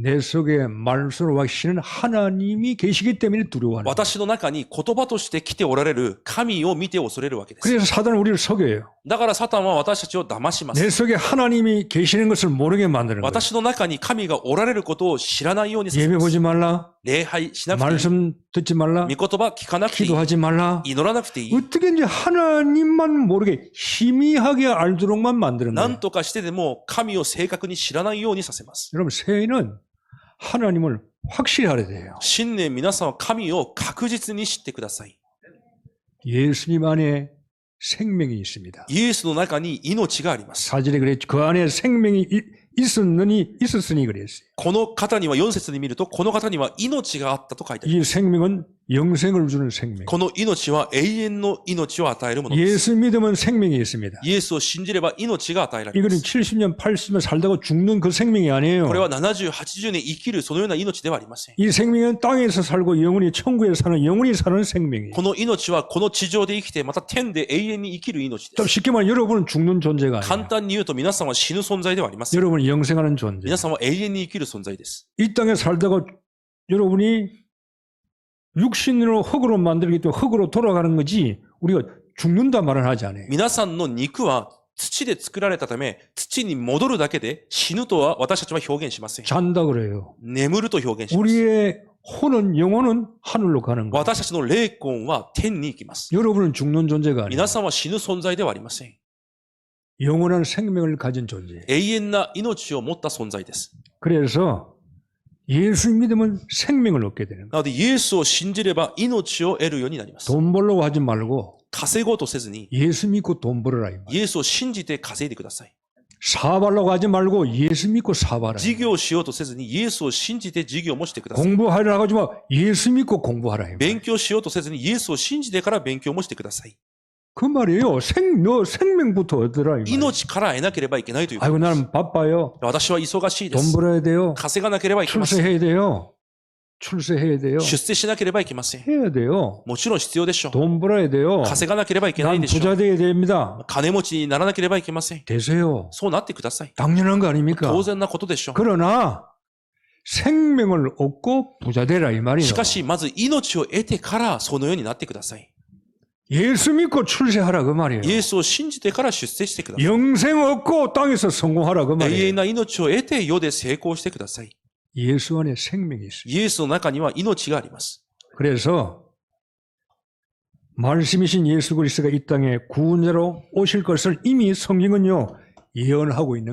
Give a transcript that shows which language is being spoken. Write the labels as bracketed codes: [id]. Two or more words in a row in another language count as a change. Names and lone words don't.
[ko] 내 속에 말씀으로 와시는 하나님이 계시기 때문에 두려워하는 거예요. [ja] 私の中に言葉として来ておられる神を見て恐れるわけです。 [ko] 그래서 사단은 우리를 속여요. [ja] だからサタンは私たちを騙しま [ko] 내 [ja] す。 [ko] 속에 하나님이 계시는 것을 모르게 만드는 거예요. [ja] 私の中に神がおられることを知らないようにさせ [ko] 예배 [ja] ます。 [ko] 보지 말라. [ja] 礼拝しなくていい。 [ko] 말씀 듣지 말라. [ja] 御言葉聞かなくていい。 [ko] 기도하지 말라. [ja] 祈らなくていい。 [ko] 어떻게 이제 하나님만 모르게 희미하게 알도록만 만드는 [ja] な [ko] 거예요. [ja] んとかしてでも神を正確に知らないようにさせます。 [ko] 여러분 새해는 하나님을 확실히 알아야 돼요. [ja] 新年皆さんは神を確実に知ってください。 [ko] 예수님 안에 생명이 있습니다. [ja] イエスの中に命があります。 [ko] 사절에 그랬죠. 그 안에 생명이 있었으니 그랬어요. [ja] この方には4節に見ると、この方には命があったと書いてあり [ko] 이 [ja] ます。 [ko] 생명은 영생을 주는 생명. [ja] この命は永遠の命を与えるものです。 [ko] 예수 믿으면 생명이 있습니다. [ja] イエスを信じれば命が与えられま [ko] 이거는 [ja] す。 [ko] 70년, 80년 살다가 죽는 그 생명이 아니에요. [ja] これは70、80年生きるそのような命ではありません。 [ko] 이 생명은 땅에서 살고 영원히 천국에 사는 영원히 사는 생명이에요. [ja] この命はこの地上で生きて、また天で永遠に生きる命で [ko] 좀 [ja] す。 [ko] 쉽게 말하면 여러분은 죽는 존재가 [ja] 簡 [ko] 아니에요. [ja] 単に言うと皆さんは死ぬ存在ではありません。 [ko] 여러분은 영생하는 존재. [ja] 皆さんは永遠に生きる存在です。 [ko] 이 땅에 살다가 여러분이 육신으로 흙으로 만들기 때문에 흙으로 돌아가는 거지 우리가 죽는다 말은 하지 않아요. [ja] 皆さんの肉は土で作られたため、土に戻るだけで死ぬとは私たちは表現しません。 [ko] 잔다 그래요. [ja] 眠ると表現します。 [ko] 우리의 혼은 영혼은 하늘로 가는 거예요. [ja] 私たちの霊魂は天に行きます。 [ko] 여러분은 죽는 존재가 아니에요. [ja] 皆さんは死ぬ存在ではありません。 [ko] 영원한 생명을 가진 존재예요. [ja] 永遠な命を持った存在です。 [ko] 그래서 예수 믿으면 생명을 얻게 되는 거예요. [ja] なので、イエスを信じれば命を得るようになります。 [ko] 돈 벌려고 하지 말고 [ja] 稼ごうとせずに、 [ko] 예수 믿고 돈 벌어라. 이 말. [ja] イエスを信じて稼いでください。 [ko] 사업하려고 하지 말고 예수 믿고 사업하라. [ja] 事業をしようとせずに、イエスを信じて事業もしてください。 [ko] 공부하려고 하지 마. 예수 믿고 공부하라. 이 말. [ja] 勉強しようとせずに、イエスを信じてから勉強もしてください。 [ko] 그 말이에요. 너 생명부터 얻으라. 이 말. [ja] 命から得なければいけないということ [ko] 아이고 [ja] です。 [ko] 나는 바빠요. [ja] 私は忙しいで [ko] 돈 [ja] す。 [ko] 벌어야 돼요. [ja] 稼がなければいけません。 [ko] 출세해야 돼요. 출세해야 돼요. [ja] 出世しなければいけません。 [ko] 해야 돼요. [ja] もちろん必要でしょう。 [ko] 돈 벌어야 돼요. [ja] 稼がなければいけない [ko] 난 [ja] でしょ [ko] 부자 [ja] う。 [ko] 돼야 됩니다. [ja] 金持ちにならなければいけません。 [ko] 되세요. [ja] そうなってください。 [ko] 당연한 거 아닙니까? [ja] 当然なことでしょう。 [ko] 그러나 생명을 얻고 부자 되라 이 말이에요. [ja] しかし、まず命を得てからそのようになってください。 [ko] 예수 믿고 출세하라 그 말이에요. [ja] イエスを信じてから出世してください。 [ko] 영생 얻고 땅에서 성공하라 그 [ja] 永 [ko] 말이에요. [ja] 遠な命を得て世で成功してください。 [ko] 예수 안에 생명이 있어요. [ja] イエスの中には命があります。 [ko] 그래서 말씀이신 예수 그리스도가 이 땅에 구원자로 오실 것을 이미 성경은요 예언하고 있는